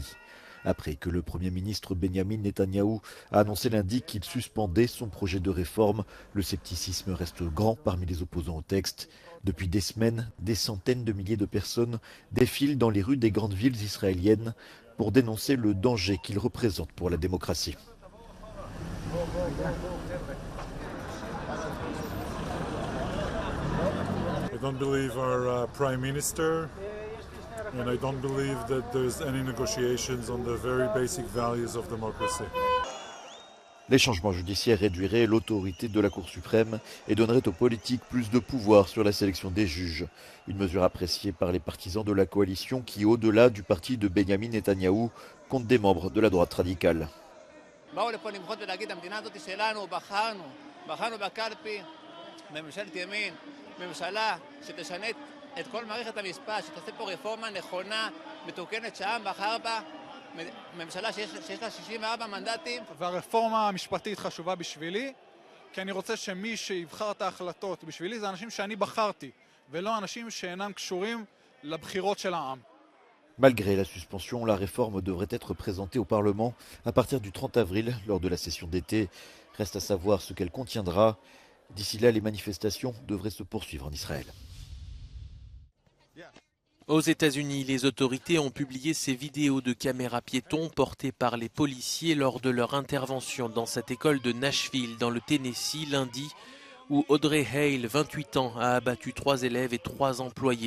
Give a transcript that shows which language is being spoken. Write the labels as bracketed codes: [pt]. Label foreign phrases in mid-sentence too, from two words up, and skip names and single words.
[fr] Après que le Premier ministre Benyamin Netanyahou a annoncé lundi qu'il suspendait son projet de réforme, le scepticisme reste grand parmi les opposants au texte. Depuis des semaines, des centaines de milliers de personnes défilent dans les rues des grandes villes israéliennes pour dénoncer le danger qu'il représente pour la démocratie. [en] I don't believe our Prime Minister, and I don't believe that there's any negotiations on the very basic values of democracy. [fr] Les changements judiciaires réduiraient l'autorité de la Cour suprême et donneraient aux politiques plus de pouvoir sur la sélection des juges. Une mesure appréciée par les partisans de la coalition qui, au-delà du parti de Benyamin Netanyahou, compte des membres de la droite radicale. [he] ממשלה שיש לה 64 מנדטים. והרפורמה המשפטית חשובה בשבילי, כי אני רוצה שמי שיבחר את ההחלטות בשבילי זה אנשים שאני בחרתי, ולא אנשים שאינם קשורים [fr] Malgré la suspension, la réforme devrait être présentée au Parlement à partir du 30 avril, lors de la session d'été. Reste à savoir ce qu'elle contiendra. D'ici là, les manifestations devraient se poursuivre en Israël. Aux États-Unis, les autorités ont publié ces vidéos de caméras piétons portées par les policiers lors de leur intervention dans cette école de Nashville, dans le Tennessee, lundi, où Audrey Hale, 28 ans, a abattu 3 élèves et 3 employés.